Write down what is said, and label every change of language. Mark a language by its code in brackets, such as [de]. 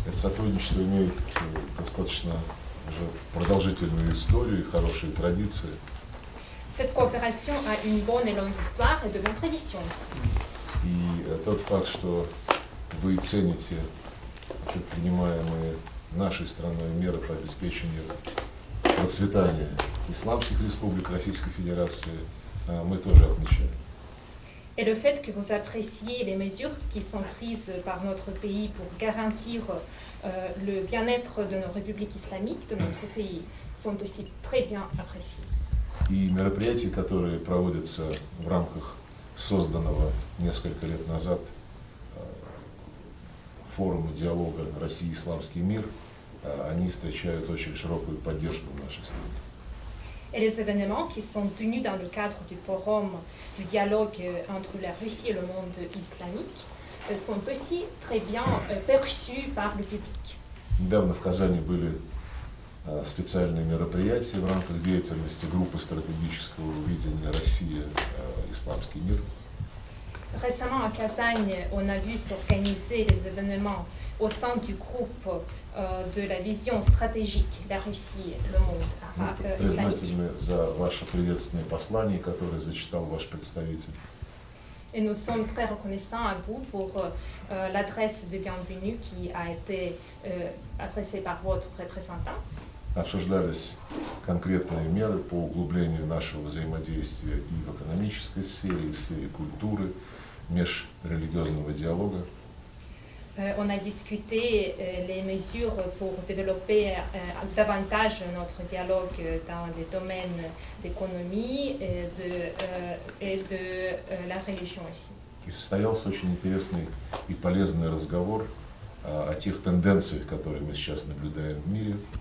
[ru] Это сотрудничество имеет достаточно уже продолжительную историю и хорошие традиции. [fr] Cette coopération a une bonne et longue histoire et de bonnes traditions aussi. [ru] И тот факт, что вы цените предпринимаемые нашей страной меры по обеспечению процветания исламских республик Российской Федерации, мы тоже отмечаем. [fr] Et le fait que vous appréciez les mesures qui sont prises par notre pays pour garantir le bien-être de nos républiques islamiques, de notre pays, sont aussi très bien appréciés. [ru] И мероприятия, которые проводятся в рамках созданного несколько лет назад форума диалога Россия и исламский мир, они встречают очень широкую поддержку в нашей стране. [fr] Et les événements qui sont tenus dans le cadre du forum du dialogue entre la Russie et le monde islamique sont aussi très bien perçus par le public. [ru] Недавно в Казани были специальные мероприятия в рамках деятельности группы стратегического видения Россия исламский мир. [fr] Récemment à Kazagne, on a vu s'organiser des événements au sein du groupe de la vision stratégique, la Russie, le monde arabe, islamique. [ru] Признательны за ваше приветственное послание, которое зачитал ваш представитель. [fr] Et nous sommes très reconnaissants à vous pour l'adresse de bienvenue qui a été adressée par votre représentant. [ru] Обсуждались конкретные меры по углублению нашего взаимодействия и в экономической сфере, и в сфере культуры, межрелигиозного диалога. [fr] On a discuté les mesures pour développer davantage notre dialogue dans les domaines d'économie et de la religion aussi. [ru] И состоялся очень интересный и полезный разговор о тех тенденциях, которые мы сейчас наблюдаем в мире.